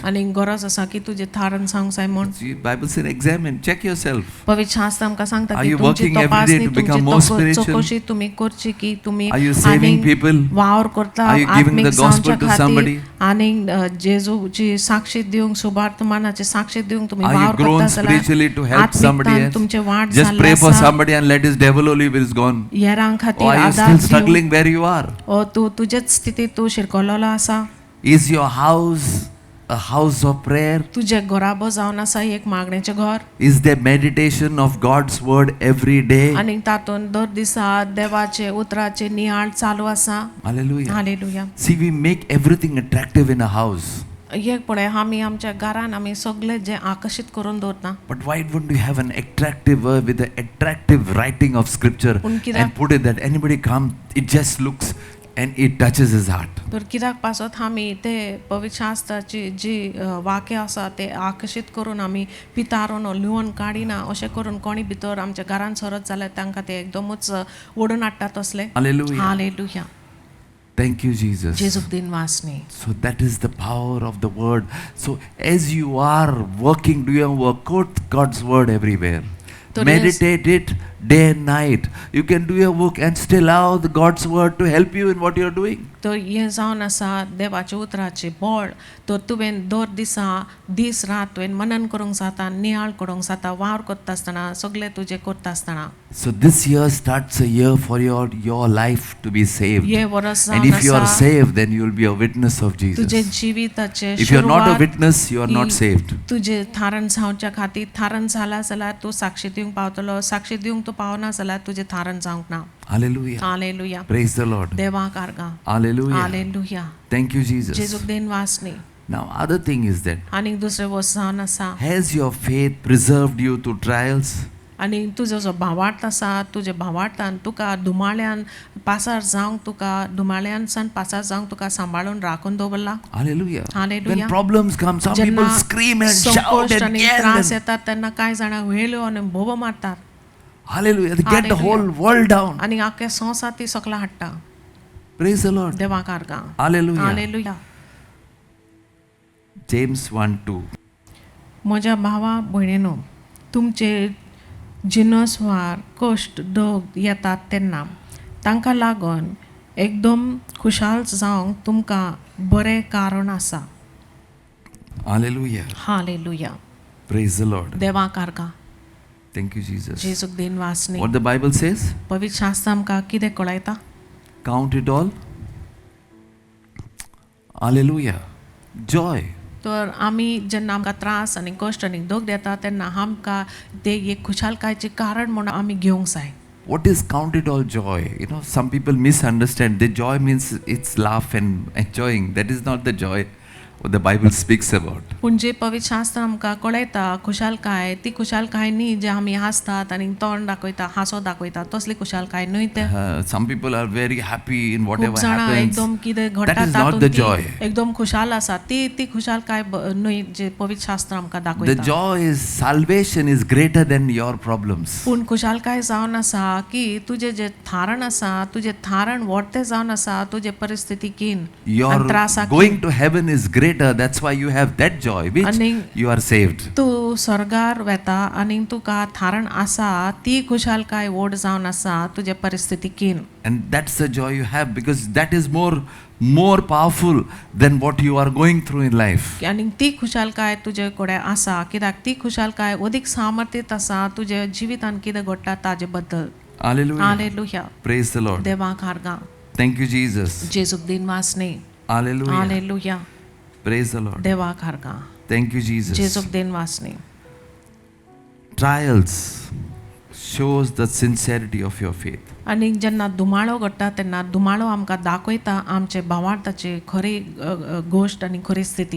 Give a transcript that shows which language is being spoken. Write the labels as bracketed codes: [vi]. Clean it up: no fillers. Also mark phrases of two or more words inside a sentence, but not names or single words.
[kok] आनी गरज आसा की तुजें थारण जावंक जाय म्हूण. [en] See, Bible said, examine, check yourself. [kok] पवित्र शास्त्र आमकां सांगता [en] Are [kok] की [en] you [kok] तुमची [en] working every day [kok] तपासणी [en] to become more [kok] तुमची [en] spiritual? [kok] चौकशी तुमी करची की तुमी [en] Are you saving [kok] आनीक [en] people? [kok] वावर करता [en] Are you giving [kok] आत्मीक [en] the gospel [kok] जावच्या [en] to somebody? [kok] खातीर आनीक जेजूची साक्षी दिवंक सुभार्थमानाची साक्षी दिवंक तुमी [en] Are you [kok] वावर [en] grown [kok] करता [en] spiritually to help somebody [kok] आत्मिकतान [en] else? [kok] तुमचे वाट [en] Just [kok] जाल्ले [en] pray for [kok] आसा. [en] somebody and let his devil only is gone. [kok] हेरां [en] Or [kok] खातीर [en] are you [kok] आदार [en] still [kok] दिवंक [en] struggling where you are? [kok] ओ तूं तुजेच स्थितीत तूं शिरकोलेलो आसा. [en] Is your house a house of prayer? [kok] तुजे घराबो जावन आसा एक मागणेचें घर. [en] Is there meditation of God's word every day? [kok] आनीक तातूंत दर दिसा देवाचे उतराचे नियाळ चालू आसा. [en] Hallelujah. [kok] हालेलुया. [en] See, we make everything attractive in a house. [kok] एक पळय आमी आमच्या घरान आमी सगळे जे आकर्षित करून दवरता. [en] But why wouldn't you have an attractive with an attractive writing of scripture and put it that anybody come, it just looks and it touches his heart. [kok] तर कित्याक पासत आमी ते पवित्र शास्त्राची जी वाक्य आसा ते आकर्षित करून आमी पितारोन लिहून काडिना अशें करून कोणी भितर आमच्या घरान सरत जाल्यार तांकां ते एकदमूच ओडून हाडटा तसले. [en] Hallelujah. [kok] हालेलुया. [en] Thank you, Jesus. [kok] जेजूक दिन वासनी. [en] So that is the power of the word. So as you are working, do your work, quote God's word everywhere. Meditate it day and night. You can do your work and still allow the God's word to help you in what you are doing. [kok] तो हें जावन आसा देवाचे उतराचे बळ. तो तुवें दर दिसा दीस रात तुवें मनन करूंक जाता नियाळ करूंक जाता वावर करता आसतना सगळें तुजें करता आसतना. [en] So this year starts a year for your life to be saved. [kok] हे वर्स [en] And [kok] जावन [en] if you are [kok] आसा [en] saved, then you will be a witness of [kok] तुजे [en] Jesus. [kok] जिविताचे [en] If you are not a [kok] सुरवात [en] witness, you are not saved. [kok] तुजे थारण जावच्या खातीर थारण जाला जाल्यार तूं साक्षी दिवंक पावतलो. साक्षी दिवंक तूं पावना जाल्यार तुजें थारण जावंक ना. [en] Hallelujah. [kok] हालेलुया. [en] Praise the Lord. [kok] देवाक आर्गा. [en] Hallelujah. [kok] हालेलुया. [en] Thank you, Jesus. [kok] जेजूक दिन वासनी. [en] Now, other thing is that [kok] आनीक दुसरें वस्त जावन आसा [en] has your faith preserved you through trials? [kok] आनी तुजो जो भावार्थ आसा तुजे भावार्थान तुका धुमाळ्यान पासार जावंक तुका धुमाळ्यान सान पासार जावंक तुका सांबाळून राखून दवरला. [en] Hallelujah. Hallelujah. When problems come, some people [kok] जेन्ना [en] scream and shout [kok] संकश्ट [en] and [kok] आनी [en] yell. [kok] त्रास [en] And, [kok] येतात तेन्ना कांय जाणां वेल्यो आनी बोबो मारतात [en] hallelujah. They get the Hallelujah. whole world down. [kok] आनी आख्खे संवसार ती सकला हाडटा. [en] Praise the Lord. [kok] देवाक आर्गां. [en] Hallelujah. [kok] हालेलुया. [en] James 1:2. [kok] म्हज्या भावा भयणीनो, तुमचे जिनसवार कश्ट दोग येतात तेन्ना तांकां लागून एकदम खुशाल जावंक तुमकां बरें कारण आसा. [en] Hallelujah. [kok] हालेलुया. [en] Praise the Lord. [kok] देवाक आर्गां. [en] Thank you, Jesus. [kok] जेजूक दिन वासनी. [en] What the Bible says? [kok] पवित्र शास्त्र आमकां कितें कळयता? [en] Count it all. Hallelujah. Joy. [kok] तर आमी जेन्ना आमकां त्रास आनी कश्ट आनी दोग येता तेन्ना आमकां ते एक खुशालकायेचें कारण म्हणून आमी घेवंक जाय. [en] What is count it all joy? You know, some people misunderstand. The joy means it's laugh and enjoying. That is not the joy what the Bible speaks about. [kok] पूण जे पवित्र शास्त्र आमकां कळयता खुशालकाय ती खुशालकाय न्ही जे आमी हांसतात आनी तोंड दाखयता हांसो दाखयता तसली खुशालकाय न्हय ते. [en] Some people are very happy in [kok] खूब [en] whatever [kok] जाणां [en] happens. [kok] एकदम कितें घडटा [en] That is not [kok] तातूंत [en] the [kok] ती [en] joy. [kok] एकदम खुशाल आसा ती खुशालकाय न्हय जे पवित्र शास्त्र आमकां [en] The [kok] दाखयता. [en] joy is salvation is greater than your problems. [kok] पूण खुशालकाय जावन आसा की तुजें जे थारण आसा तुजें थारण व्हडतें जावन आसा तुजे परिस्थितीकीन [en] Your [kok] आनी त्रासाकीन. [en] going to heaven is greater. That's why you have that joy, which Ani- you are saved. [kok] तूं स्वर्गार वेता आनी तुका थारण आसा ती खुशालकाय व्हड जावन आसा तुजे परिस्थितीकीन. [en] And that's the joy you have because that is more powerful than what you are going through in life. [kok] आनी ती खुशालकाय तुजे कडेन आसा कित्याक ती खुशालकाय अदीक सामर्थीत आसा तुजे जिवितान कितें घडटा ताजे बद्दल. [en] Hallelujah. [kok] हालेलुया. [en] Praise the Lord. [kok] देवाक आर्गां. [en] Thank you, Jesus. [kok] जेजूक दिन वासनी. [en] Hallelujah. [kok] हालेलुया. [en] Praise the Lord. [kok] देवाक आर्गां. [en] Thank you, Jesus. [kok] जेजूक दिन वासनी. [en] Trials shows the sincerity of your faith. [kok] आनी जेन्ना दुमाळो घडटा तेन्ना दुमाळो आमकां दाखयता आमचे भावार्थाची खरी गोश्ट आनी खरी स्थिती.